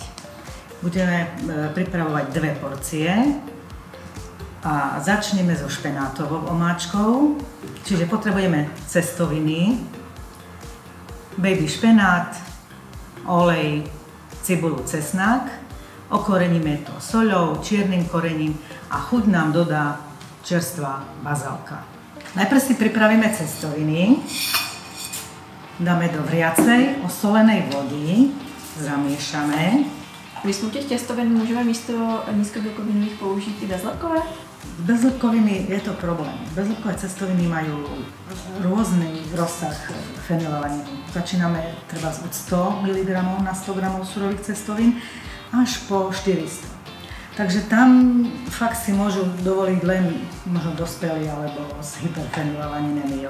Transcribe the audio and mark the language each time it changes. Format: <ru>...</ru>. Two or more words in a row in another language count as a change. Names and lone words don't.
<sk>Budeme pripravovať 2 porcie a začneme so špenátovou omáčkou, čiže potrebujeme cestoviny, baby špenát, olej, cibulu, cesnák, okoreníme to soľou, čiernym korením a chuť nám dodá čerstvá bazálka. Najprv si pripravíme cestoviny, dáme do vriacej osolenej vody, zamiešame.</sk> <cs>Když jsme u těch těstovin, můžeme místo nízkobielkovinových použít i bezlepkové?</cs> <sk>S bezlepkovými je to problém. Bezlepkové cestoviny majú rôzny rozsah fenylalaninu. Začíname treba od 100 mg na 100 g surových cestovín až po 400. Takže tam fakt si môžu dovoliť len možno dospelí alebo s hyperfenylalaninemiou.</sk>